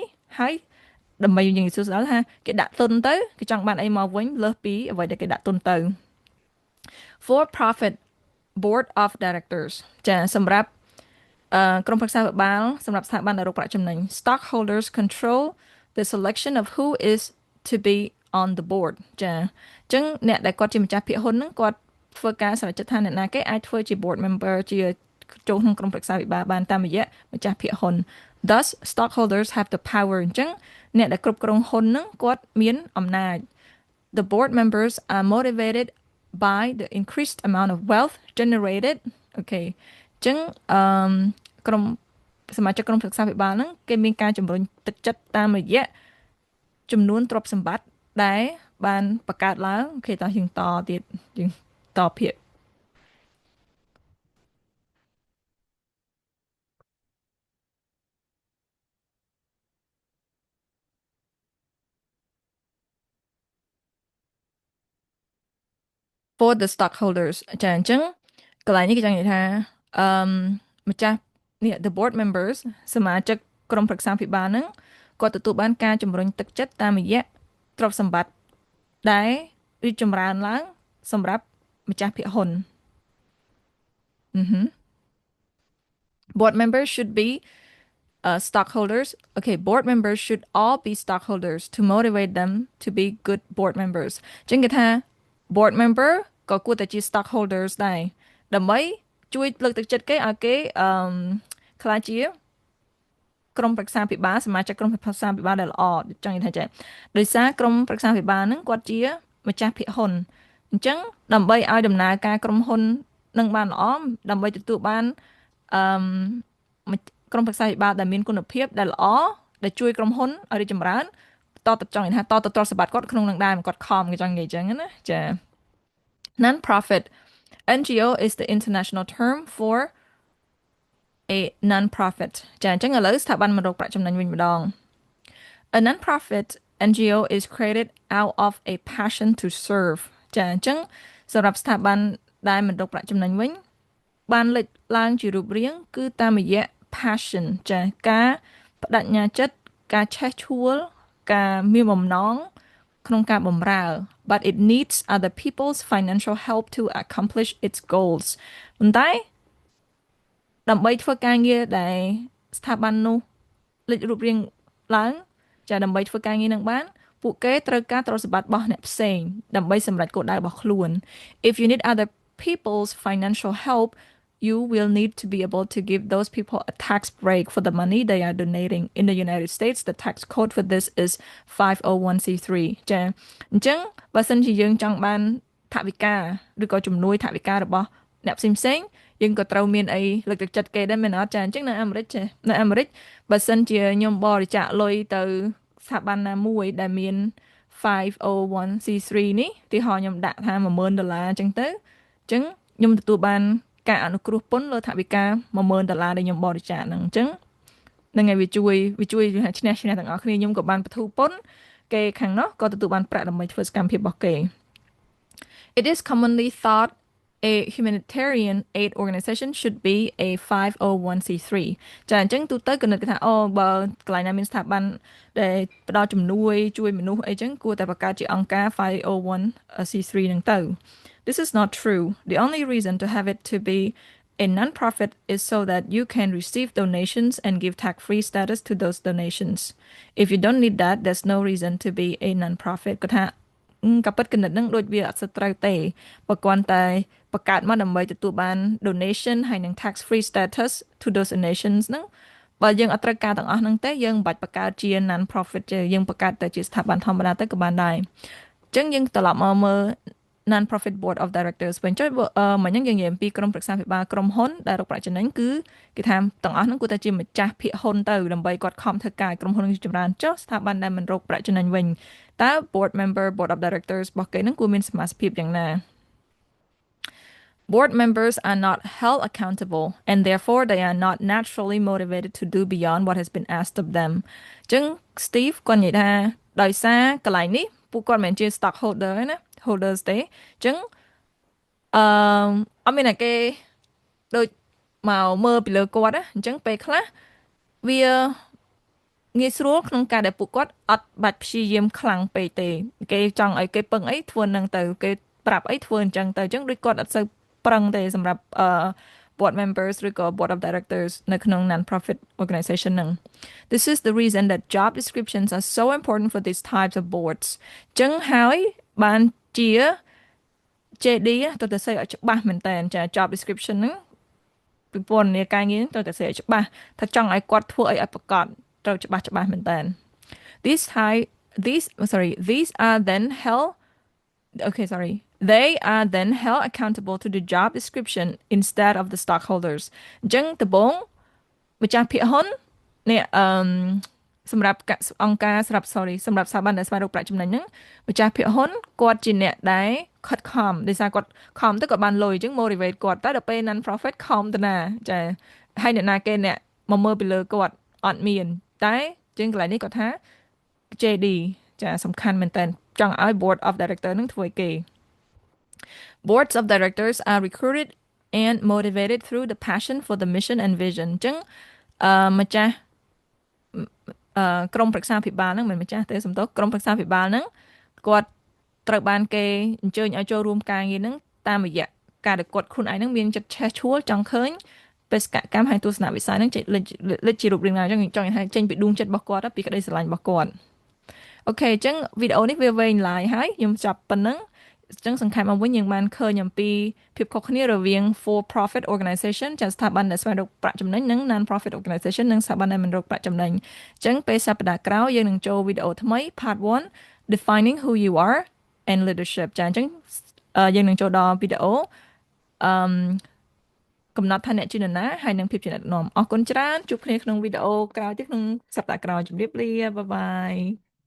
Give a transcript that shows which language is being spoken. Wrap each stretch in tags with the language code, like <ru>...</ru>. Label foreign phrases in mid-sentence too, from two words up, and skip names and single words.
<km>ហើយដើម្បីយើងនិយាយសួរស្ដាប់ថាគេដាក់ទុនទៅគេចង់បានអីមកវិញលើសពីអ្វីដែលគេដាក់ទុនទៅ</km> <en>for profit board of directors</en> <km>ចាសម្រាប់ក្រុមប្រឹក្សាពិបាលសម្រាប់ស្ថាប័នដែលរកប្រាក់ចំណេញ</km> <en>stockholders control the selection of who is to be on the board</en> <km>ចាអញ្ចឹងអ្នកដែលគាត់ជាម្ចាស់ភាគហ៊ុនហ្នឹងគាត់ធ្វើការសម្រេច ចិត្តថាអ្នកណាគេអាចធ្វើជា</km> <en>board member</en> <km>ជាចូលក្នុងក្រុមប្រឹក្សាពិបាលបានតាមរយៈម្ចាស់ភាគហ៊ុន</km> <en>thus stockholders have the power</en> <km>អញ្ចឹងអ្នកដែលគ្រប់គ្រងហ៊ុនហ្នឹងគាត់មានអំណាច</km> <en>the board members are motivated by the increased amount of wealth generated</en> <km>អូខេអញ្ចឹងក្រុមសមាជិកក្រុមប្រឹក្សាពិបាលហ្នឹងគេមានការជំរុញទឹកចិត្តតាមរយៈចំនួនទ្រព្យសម្បត្តិដែលបានបង្កើតឡើងអូខេតោះយើងតទៀតយើងតភាគ for the stockholders ចាអញ្ចឹងកន្លែងនេះគេចង់និយាយថាអឺម្ចាស់ នេះ</km> <en>the board members</en> <km>សមាជិកក្រុមប្រឹក្សាភិបាលហ្នឹងគាត់ទទួលបានការជំរុញទឹកចិត្តតាមរយៈទ្រព្យសម្បត្តិដែលរីកចម្រើនឡើងសម្រាប់ម្ចាស់ភាគហ៊ុន</km> <en>board members should be stockholders. Okay, board members should all be stockholders to motivate them to be good board members</en> <km>ចឹងគេថា</km> <en>board member</en> <km>ក៏គួរតែជា stockholders ដែរដើម្បីជួយលើកទឹក ចិត្តគេឲ្យគេក្លាយជាក្រុមប្រឹក្សាពិបាលសមាជិកក្រុមប្រឹក្សាពិបាលដែលល្អចង់និយាយថាចេះ ដោយសារក្រុមប្រឹក្សាពិបាលហ្នឹងគាត់ជាម្ចាស់ភាគហ៊ុនអញ្ចឹងដើម្បីឲ្យដំណើរការក្រុមហ៊ុននឹងបានល្អដើម្បីទទួលបានអឺក្រុមប្រឹក្សាពិបាលដែលមានគុណភាពដែលល្អដែលជួយក្រុមហ៊ុនឲ្យរីកចម្រើនតទៅចង់និយាយថាតទៅទ្រព្យសម្បត្តិគាត់ក្នុងនឹងដែរមិនគាត់ខំគេចង់និយាយអញ្ចឹងណាចា</km> <en>non-profit NGO is the international term for a non-profit</en> <km>ចាអញ្ចឹងឥឡូវស្ថាប័នមិនរកប្រាក់ចំណេញវិញម្ដង</km> <en>A non-profit NGO is created out of a passion to serve</en> <km>ចាអញ្ចឹងសម្រាប់ស្ថាប័នដែលមិនរកប្រាក់ចំណេញវិញបានលេចឡើងជារូបរាងគឺតាមរយៈ passion ចាការបដិញ្ញាចិត្ត ការឆេះឆួលការមានបំណងក្នុងការបម្រើ</km> <en>but it needs other people's financial help to accomplish its goals</en> <km>ប៉ុន្តែដើម្បីធ្វើការងារដែលស្ថាប័ននោះលេចរូបរាងឡើង ចាដើម្បីធ្វើការងារនឹងបានពួកគេត្រូវការទ្រព្យសម្បត្តិរបស់អ្នកផ្សេងដើម្បីសម្រេចគោលដៅរបស់ខ្លួន</km> <en>if you need other people's financial help you will need to be able to give those people a tax break for the money they are donating in the United States the tax code for this is 501c3</en> <km>ចាអញ្ចឹងបើសិនជាយើងចង់បានថវិកាឬក៏ជំនួយថវិការបស់អ្នកផ្សេងៗយើងក៏ត្រូវមានអីលើកទឹកចិត្តគេដែរមែនអត់ចាអញ្ចឹងនៅអាមេរិកចានៅអាមេរិកបើសិនជាខ្ញុំបរិច្ចាគលុយទៅស្ថាប័នណាមួយដែលមាន 501c3 នេះទីហោខ្ញុំដាក់ថា$10,000អញ្ចឹងទៅអញ្ចឹងខ្ញុំទទួលបានការអនុគ្រោះពន្ធលើថវិកា$10,000ដែលខ្ញុំបរិច្ចាគហ្នឹងអញ្ចឹងនឹងឲ្យវាជួយឈ្នះទាំងអស់គ្នាខ្ញុំក៏បានបទូពន្ធគេខាងនោះក៏ទទួលបានប្រាក់ដើម្បីធ្វើសកម្មភាពរបស់គេ</km> <en>It is commonly thought a humanitarian aid organization should be a 501c3</en> <km>ចាអញ្ចឹងទូទៅគណិតគេថាអូបើកន្លែងណាមានស្ថាប័នដែលផ្ដល់ជំនួយជួយមនុស្សអីចឹងគួរតែបង្កើតជាអង្គការ 501c3 ហ្នឹងទៅ</km> <en>This is not true. The only reason to have it to be a non-profit is so that you can receive donations and give tax-free status to those donations. If you don't need that, there's no reason to be a non-profit.</en> <km>គាត់ថាក៏ពិតគណិតហ្នឹងដូចវាអត់សូវត្រូវទេបើគ្រាន់តែបង្កើតមកដើម្បីទទួលបាន donation ហើយនឹង</km> <en>tax free status to those donations</en> <km>ហ្នឹងបើយើងអត់ត្រូវការទាំងអស់ហ្នឹងទេយើងមិនបាច់បង្កើតជា</km> <en>non profit</en> <km>ទេយើងបង្កើតតែជាស្ថាប័នធម្មតាទៅក៏បានដែរអញ្ចឹងយើងត្រឡប់មកមើល</km> <en>non profit board of directors</en> <km>វិញចុះមិញហ្នឹងយើងនិយាយអំពីក្រុមប្រឹក្សាភិបាលក្រុមហ៊ុនដែលរកប្រាក់ចំណេញគឺគេថាទាំងអស់ហ្នឹងគួរតែជាម្ចាស់ភាគហ៊ុនទៅដើម្បីគាត់ខំធ្វើការឲ្យក្រុមហ៊ុននឹងចម្រើនចុះស្ថាប័នដែលមិនរកប្រាក់ចំណេញវិញតើ</km> <en>board member board of directors</en> <km>របស់គេហ្នឹងគួរមានសមាជិកភាពយ៉ាងណា</km> <en>Board members are not held accountable, and therefore they are not naturally motivated to do beyond what has been asked of them</en> <km>អញ្ចឹង Steve គាត់និយាយថាដោយសារកន្លែងនេះពួកគាត់មិនមែនជា stockholder ទេណា holders ទេអញ្ចឹងអឺអត់មានតែគេដូចមកមើលពីលើគាត់ណាអញ្ចឹងពេលខ្លះវាងាយស្រួលក្នុងការដែលពួកគាត់អត់បាច់ព្យា យាមខ្លាំងពេកទេគេចង់ឲ្យគេពឹងអីធ្វើនឹងទៅគេប្រាប់អីធ្វើអញ្ចឹងទៅអញ្ចឹងដូចគាត់អត់សូវប្រឹងទេសម្រាប់</km> <en>board members</en> <km>ឬក៏</km> <en>board of directors</en> <km>នៅក្នុង</km> <en>non-profit organization</en> <km>ហ្នឹង</km> <en>This is the reason that job descriptions are so important for these types of</en> <km>boards អញ្ចឹងហើយបានជា JD ទៅតែសេឲ្យច្បាស់មែនតើចា</km> <en>job description</en> <km>ហ្នឹងពីពន្ធនាការងារទៅតែសេឲ្យច្បាស់ថាចង់ឲ្យគាត់ធ្វើអីឲ្យប្រកបត្រូវច្បាស់</km> <en>មែនតើ These high these are then held okay sorry they are then held accountable to the job description instead of the stockholders</en> <km>អញ្ចឹងដំបូងម្ចាស់ភាគ ហ៊ុននេះសម្រាប់អង្គការសម្រាប់ sorry សម្រាប់ស្ថាប័នដែលស្វែងរកប្រាក់ចំណេញហ្នឹងម្ចាស់ភាគហ៊ុនគាត់ជាអ្នកដែលខិ តខំដោយសារគាត់ខំទៅគាត់បានលុយអញ្ចឹង motivate គាត់តែដល់ពេល</km> <en>non profit</en> <km>ខំទៅណាចាហើយអ្នកណាគេអ្នកមកមើលពីលើគាត់អត់មានតែជាងកន្លែងនេះគាត់ថា JD ចាសំខាន់មែនតើចង់ឲ្យ</km> <en>board of director</en> <km>នឹងធ្វើឲ្យគេ</km> <en>Boards of directors are recruited and motivated through the passion for the mission and vision</en> <km>អញ្ចឹងម្ចាស់ ក្រុមប្រឹក្សាភិបាលហ្នឹងមិនម្ចាស់ទេសំដៅក្រុមប្រឹក្សាភិបាលហ្នឹងគាត់ត្រូវបានគេអញ្ជើញឲ្យចូលរួមការងារហ្នឹងតាមរយៈការដែលគាត់ខ្លួនឯងហ្នឹងមានចិត្តឆេះឆួល ចង់ឃើញបេសកកម្មហើយទស្សនវិស័យហ្នឹងលេចជារូបរាងណាអញ្ចឹងចង់ឲ្យចេញពីដួងចិត្តរបស់គាត់ពីក្តីស្រឡាញ់របស់គាត់អូ ខេអញ្ចឹងវីដេអូនេះវាវែងឡាយហើយខ្ញុំចាប់ប៉ុណ្ណឹងអញ្ចឹងសង្ខេបមកវិញយើងបានឃើញអំពីភាពខុសគ្នារវាង</km> <en>for profit organization</en> <km>ចាស្ថាប័នដែលស្វែងរកប្រាក់ចំណេញនិង</km> <en>non profit organization</en> <km>និងស្ថាប័នដែលមិនរកប្រាក់ចំណេញអញ្ចឹងពេលសប្តាហ៍ក្រោយយើងនឹងចូលវីដេអូថ្មី</km> <en>part 1 defining who you are and leadership</en> <km>ចាអញ្ចឹងយើងនឹងចូលដល់វីដេអូអឺកំណត់ថាអ្នកជានរណាហើយនឹងភាពជាអ្នកដឹកនាំអរគុណច្រើនជួបគ្នាក្នុងវីដេអូក្រោយទៀតក្នុងសប្តាហ៍ក្រោយជម្រាបលាបាយបាយ</km>